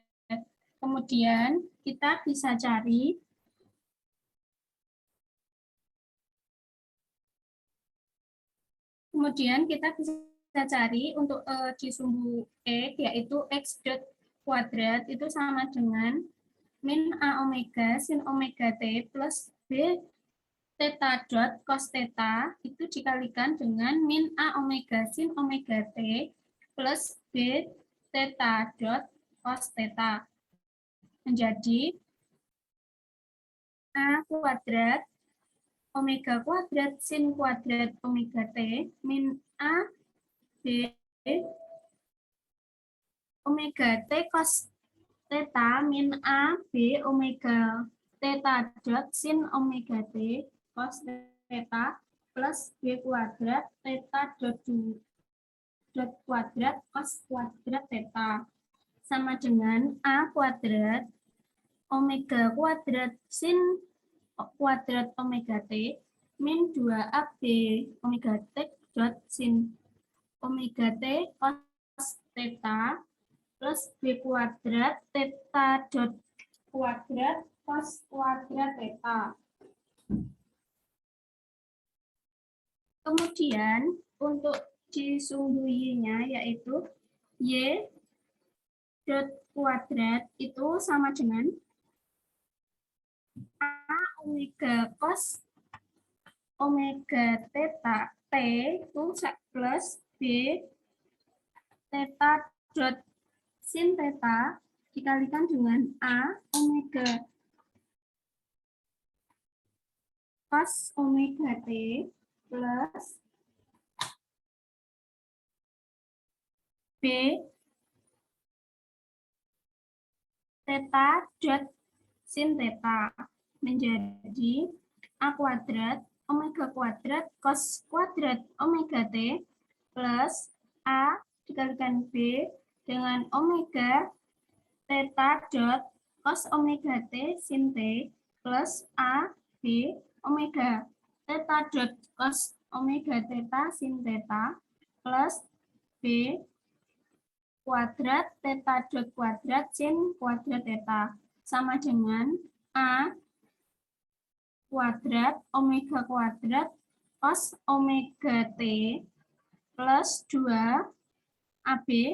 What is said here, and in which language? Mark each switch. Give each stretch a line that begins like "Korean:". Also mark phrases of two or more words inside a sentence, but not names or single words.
Indonesian: Kemudian kita bisa cari untuk di sumbu E, yaitu X dot kuadrat itu sama dengan min A omega sin omega T plus B theta dot cos theta itu dikalikan dengan min A omega sin omega T plus B theta dot cos theta. Menjadi A kuadrat omega kuadrat sin kuadrat omega T min A B omega T cos theta min A B omega theta dot sin omega T cos theta plus B kuadrat theta dot kuadrat cos kuadrat theta sama dengan A kuadrat omega kuadrat sin kuadrat omega T min 2AB omega T dot sin omega T cos theta plus B kuadrat theta dot kuadrat cos kuadrat theta. Kemudian untuk di sumbu Y-nya yaitu Y dot kuadrat itu sama dengan A omega cos omega theta T itu plus B theta dot sin theta dikalikan dengan A omega cos omega T plus B theta dot sin theta menjadi A kuadrat omega kuadrat cos kuadrat omega T plus A dikalikan B dengan omega theta dot cos omega T sin T plus A B omega theta dot cos omega theta sin theta plus B kuadrat theta dot kuadrat sin kuadrat theta sama dengan A kuadrat omega kuadrat cos omega T plus 2 AB